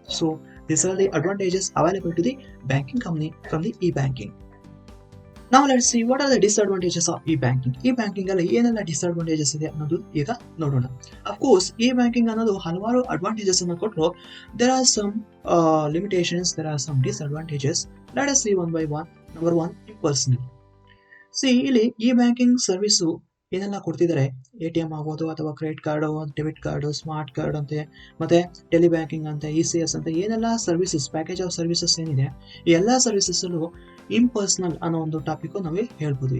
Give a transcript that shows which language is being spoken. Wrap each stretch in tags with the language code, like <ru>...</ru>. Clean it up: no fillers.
<en>So these are the advantages available to the banking company from the e-banking. Now let's see what are the disadvantages of e-banking.</en> <kn>E-banking ಅಲ್ಲಿ ಏನೆಲ್ಲ disadvantages ಇದೆ ಅನ್ನೋದು ಈಗ ನೋಡೋಣ. Of course e-banking ಅನ್ನೋದು ಹಲವಾರು advantages ಅನ್ನು ಕೊಟ್ಟರು.</kn> <en>there are some limitations, there are some disadvantages. Let us see one by one. Number one, impersonal.</en> <kn>ಇಲ್ಲಿ e-banking ಸರ್ವಿಸು ಏನೆಲ್ಲ ಕೊಡ್ತಿದ್ದಾರೆ, ATM ಆಗ್ಬೋದು ಅಥವಾ credit card, debit card, smart card ಅಂತೆ, ಮತ್ತೆ ಟೆಲಿ ಬ್ಯಾಂಕಿಂಗ್ ಅಂತ, ECS ಅಂತ ಏನೆಲ್ಲ ಸರ್ವಿಸಸ್,</kn> <en>package of services</en> <kn>ಏನಿದೆ, ಈ ಎಲ್ಲ ಸರ್ವಿಸಸ್ ಅಲ್ಲೂ ಇಂಪರ್ಸನಲ್ ಅನ್ನೋ ಒಂದು ಟಾಪಿಕ್ ನಾವೇ ಹೇಳ್ಬೋದು.</kn>